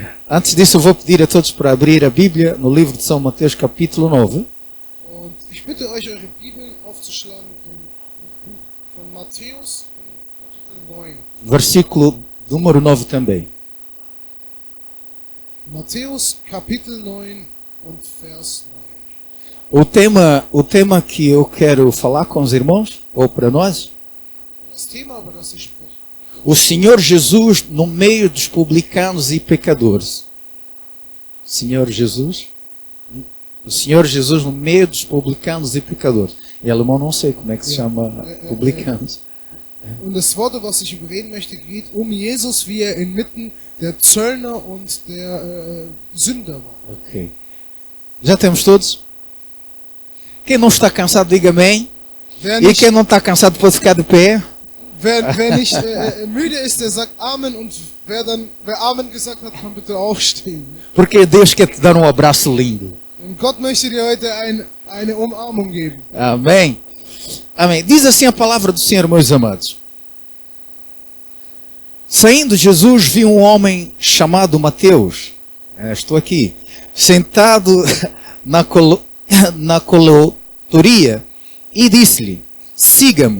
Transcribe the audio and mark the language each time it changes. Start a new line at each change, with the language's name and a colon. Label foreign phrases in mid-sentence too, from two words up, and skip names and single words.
Portuguese: Antes disso, eu vou pedir a todos para abrir a Bíblia no livro de São Mateus, capítulo 9.
German: Und ich bitte euch, eure Bibeln aufzuschlagen im Buch von Matthäus, Kapitel 9.
Portuguese: Versículo número 9 também.
German: Matthäus, Kapitel 9 und Vers
Portuguese: O tema que eu quero falar com os irmãos, ou para nós, 9.
German: Das Thema, über das ich spreche,
Portuguese: o Senhor Jesus no meio dos publicanos e pecadores. O Senhor Jesus no meio dos publicanos e pecadores. Em alemão não sei como é que se chama publicanos.
German: Und das Wort, was ich überreden möchte, geht um Jesus, wie er inmitten der Zöllner und der Sünder war.
Portuguese: Ok. Já temos todos? Quem não está cansado, diga amém.
German: Wer
Portuguese: E
German: nicht,
Portuguese: quem não está cansado pode ficar de pé.
German: wer nicht müde ist, der sagt Amen. Und wer Amen gesagt hat, kann bitte aufstehen.
Portuguese: Porque Deus quer te dar um abraço lindo.
German: Und Gott möchte dir heute eine Umarmung geben.
Portuguese: Amém. Amém. Diz assim a palavra do Senhor, meus amados. Saindo Jesus, viu um homem chamado Mateus. Estou aqui. Sentado na coletoria e disse-lhe: siga-me.